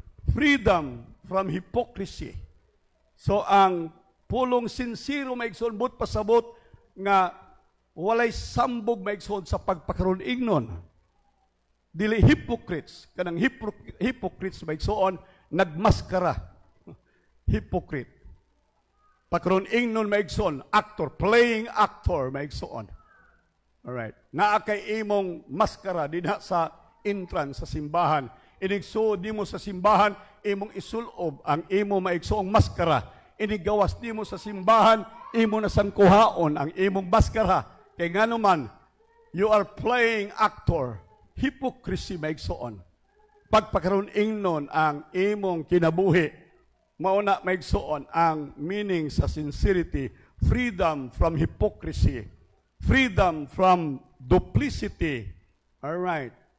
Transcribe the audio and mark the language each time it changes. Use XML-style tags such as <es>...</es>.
<en>Freedom from hypocrisy.</en> <ceb>So ang pulong sincero maigsoon but pasabot nga walay sambog maigsoon sa pagpakaron ignon. Dili hypocrites. Kanang hypocrites maigsoon nagmaskara. Hypocrite. Pagkaroon ingnon maigsoon, actor,</ceb> <en>playing actor</en> <ceb>maigsoon. Alright. Naa kay imong maskara dinha sa entrance sa simbahan. Inigsuod nimo sa simbahan, imong isulob ang imo maigsoong maskara. Inigawas nimo sa simbahan, imo na sangkuhaon ang imong maskara. Kay ngano man,</ceb> <en>you are playing actor.</en> <ceb>Hypocrisy maigsoon. Pagpakaroon ingnon ang imong kinabuhi. Mauna maigsoon ang</ceb> <en>meaning sa sincerity, freedom from hypocrisy, freedom from duplicity. All right.</en>